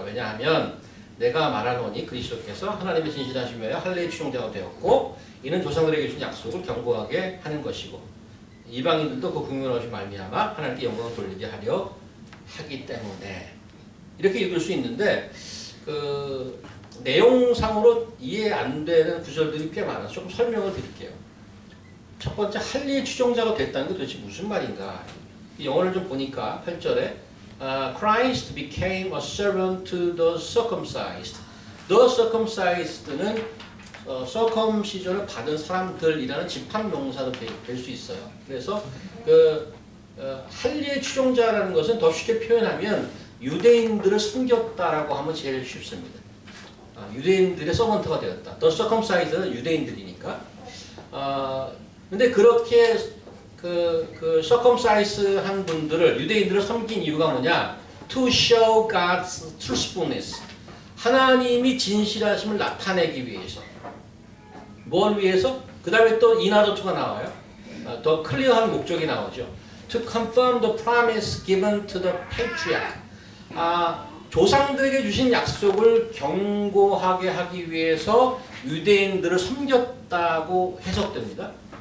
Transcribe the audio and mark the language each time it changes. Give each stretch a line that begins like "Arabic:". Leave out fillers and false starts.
Korean: 왜냐하면 내가 말하노니 그리스도께서 하나님의 진실하시며 할례의 추종자가 되었고 이는 조상들에게 주신 약속을 경고하게 하는 것이고 이방인들도 그 긍휼하심 말미암아 하나님께 영광을 돌리게 하려 하기 때문에 이렇게 읽을 수 있는데 그 내용상으로 이해 안 되는 구절들이 꽤 많아서 조금 설명을 드릴게요. 첫 번째 할례의 추종자가 됐다는 게 도대체 무슨 말인가? 영어를 좀 보니까 8절에
English: Christ became a servant to the circumcised.
Korean: The circumcised는 circumcision을 받은 사람들이라는 집합 명사도 될 수 있어요. 그래서 그 할례의 추종자라는 것은 더 쉽게 표현하면 유대인들을 섬겼다라고 하면 제일 쉽습니다. 유대인들의 서번트가 되었다. The circumcised는 유대인들이니까. 근데 그렇게 그 circumcise 한 분들을 유대인들을 섬긴 이유가 뭐냐?
English: To show God's truthfulness.
Korean: 하나님이 진실하심을 나타내기 위해서. 뭘 위해서? 그 다음에 또 인하도투가 나와요. 더 클리어한 목적이 나오죠.
English: To confirm the promise given to the patriarch.
Korean: 조상들에게 주신 약속을 경고하게 하기 위해서 유대인들을 섬겼다고 해석됩니다.